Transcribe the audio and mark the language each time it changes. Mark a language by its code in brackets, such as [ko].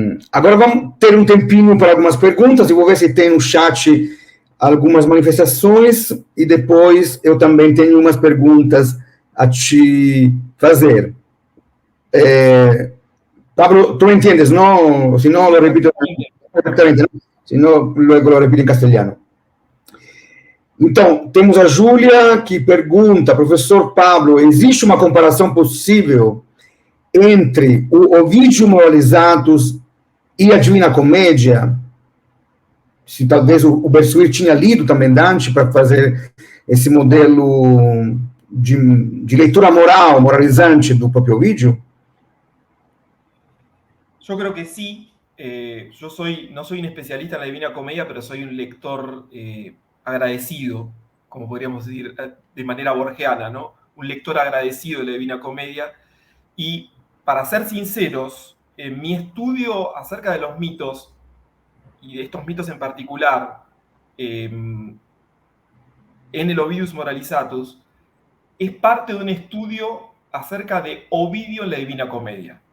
[pt] Agora vamos ter um tempinho para algumas perguntas, e vou ver se tem no chat algumas manifestações, e depois eu também tenho umas perguntas a te fazer. [es] Pablo, ¿tú me entiendes? No, si no lo repito perfectamente, ¿no? Si no, luego lo repito en castellano. [pt] Então, temos a Júlia que pergunta, professor Pablo, existe uma comparação possível entre o Ovídio Moralizados e a Divina Comédia? Se talvez o Bersuit tinha lido também Dante para fazer esse modelo de leitura moral, moralizante do próprio Ovídio? [es] Yo creo que sí. Yo no soy un especialista en la Divina Comedia, pero soy un lector agradecido, como podríamos decir de manera borgiana, ¿no? Un lector agradecido de la Divina Comedia. Y para ser sinceros, mi estudio acerca de los mitos, y de estos mitos en particular, en el Ovidius Moralizatus, es parte de un estudio acerca de Ovidio en la Divina Comedia.